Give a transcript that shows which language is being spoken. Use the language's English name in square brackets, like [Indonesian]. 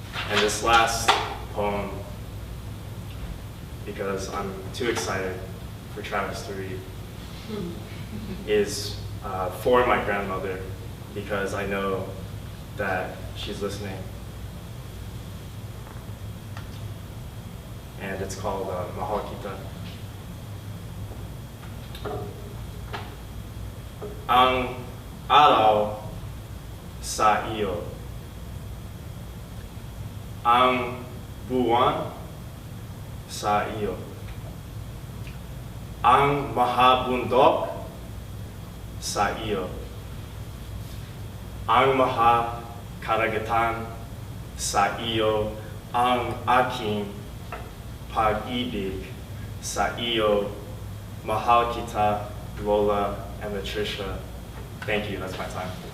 [English] And this last poem, because I'm too excited for Travis to read, is for my grandmother, because I know that she's listening. And it's called Mahal Kita. [Filipino] Ang araw sa iyo, ang buwan sa iyo, ang mahabundok sa iyo, ang mahakaragatan sa iyo, ang aking pag-ibig sa iyo. Mahal kita, [English] Lola and Latricia. Thank you, that's my time.